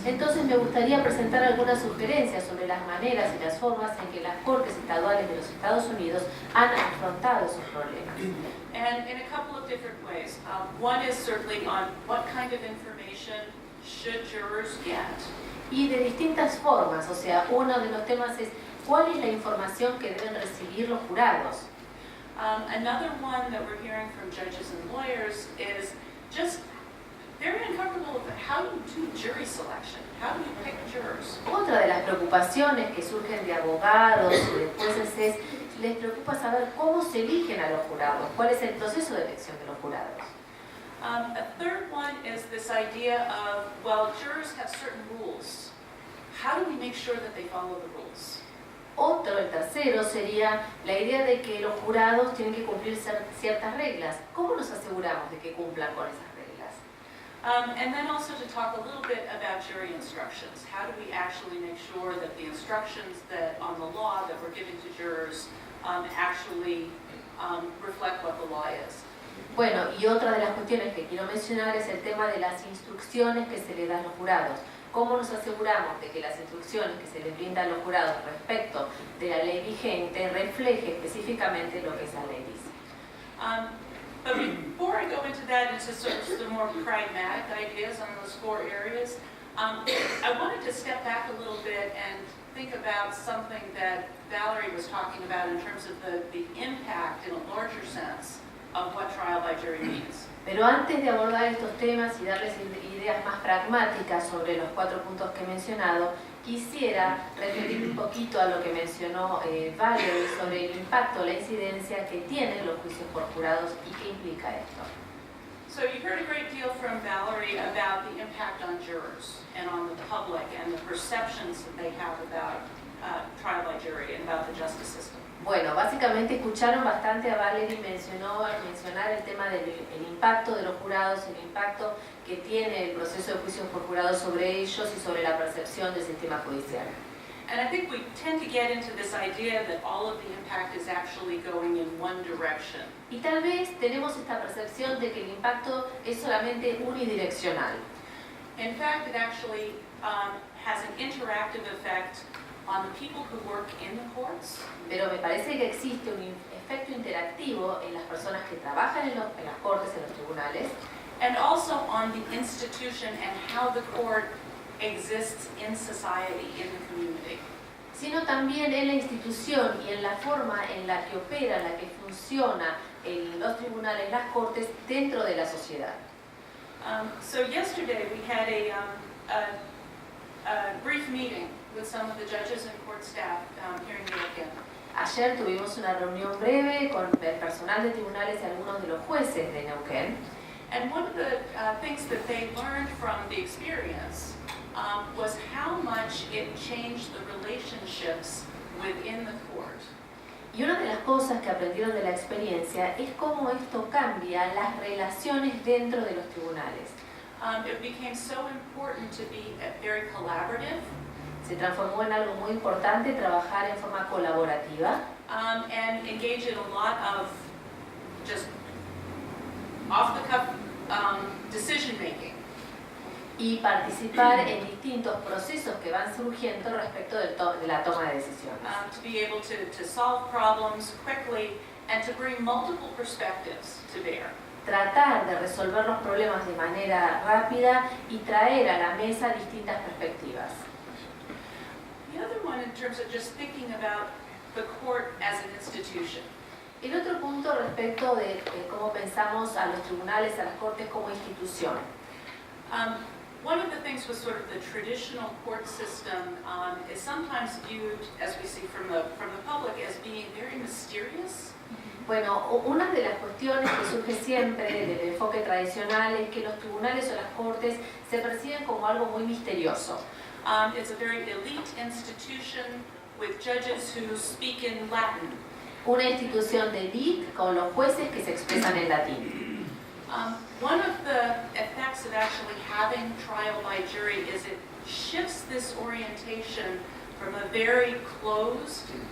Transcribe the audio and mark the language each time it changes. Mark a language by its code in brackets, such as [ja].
[es] Entonces me gustaría presentar algunas sugerencias sobre las maneras y las formas en que las cortes estaduales de los Estados Unidos han afrontado esos problemas. [en] And in a couple of different ways. One is certainly on what kind of information should jurors get. [es] Y de distintas formas, o sea, uno de los temas es ¿cuál es la información que deben recibir los jurados? [en] Another one that we're hearing from judges and lawyers is just very uncomfortable with how you do jury selection. How do you pick jurors? [es] Otra de las preocupaciones que surgen de abogados y de jueces es les preocupa saber cómo se eligen a los jurados, cuál es el proceso de elección de los jurados. [en] A third one is this idea of, well, jurors have certain rules. How do we make sure that they follow the rules? [es] El tercero sería la idea de que los jurados tienen que cumplir ciertas reglas. ¿Cómo nos aseguramos de que cumplan con esas reglas? [en] And then also to talk a little bit about jury instructions. How do we actually make sure that the instructions that on the law that we're giving to jurors actually reflect what the law is? [es] Bueno, y otra de las cuestiones que quiero mencionar es el tema de las instrucciones que se le dan a los jurados. ¿Cómo nos aseguramos de que las instrucciones que se les brindan a los jurados respecto de la ley vigente refleje específicamente lo que esa ley dice? [en] But before I go into that, into sort of the more pragmatic ideas on those 4 areas, I wanted to step back a little bit and think about something that Valerie was talking about in terms of the impact in a larger sense of what trial by jury means. [es] Pero antes de abordar estos temas y darles ideas más pragmáticas sobre los 4 puntos que he mencionado, quisiera referirme un poquito a lo que mencionó Valerie sobre el impacto, la incidencia que tienen los juicios por jurados y qué implica esto. [en] So you heard a great deal from Valerie about the impact on jurors and on the public and the perceptions that they have about trial by jury and about the justice system. [es] Bueno, básicamente escucharon bastante a Valerie mencionar el tema del impacto de los jurados, el impacto que tiene el proceso de juicios por jurados sobre ellos y sobre la percepción del sistema judicial. [en] And I think we tend to get into this idea that all of the impact is actually going in one direction. [es] Y tal vez tenemos esta percepción de que el impacto es solamente unidireccional. [en] In fact, it actually has an interactive effect on the people who work in the courts. [es] Pero me parece que existe un efecto interactivo en las personas que trabajan en las cortes, en los tribunales, [en] And also on the institution and how the court exists in society, in the community. [es] sino también en la institución y en la forma en la que opera, en la que funciona los tribunales, las cortes dentro de la sociedad. [en] So yesterday we had a brief meeting with some of the judges and court staff here in New York. [es] Ayer tuvimos una reunión breve con el personal de tribunales y algunos de los jueces de Neuquén. [en] And one of the things that they learned from the experience was how much it changed the relationships within the court. [es] Y una de las cosas que aprendieron de la experiencia es cómo esto cambia las relaciones dentro de los tribunales. [en] It became so important to be very collaborative. [es] Se transformó en algo muy importante trabajar en forma colaborativa [en] And engage in a lot of just off-the-cuff decision making. [es] y participar en distintos procesos que van surgiendo respecto de la toma de decisiones. [en] To be able to solve problems quickly and to bring multiple perspectives to bear. [es] Tratar de resolver los problemas de manera rápida y traer a la mesa distintas perspectivas. [en] The other one, in terms of just thinking about the court as an institution. [es] El otro punto respecto de cómo pensamos a los tribunales, a las cortes como institución. [en] One of the things with sort of the traditional court system is sometimes viewed, as we see from the public, as being very mysterious. [es] Bueno, una de las cuestiones que surge siempre del enfoque tradicional es que los tribunales o las cortes se perciben como algo muy misterioso. [en] It's a very elite institution with judges who speak in Latin. [es] Una institución de élite con los jueces que se expresan en latín. [en] One of the effects of actually having trial by jury is it shifts this orientation from a very closed.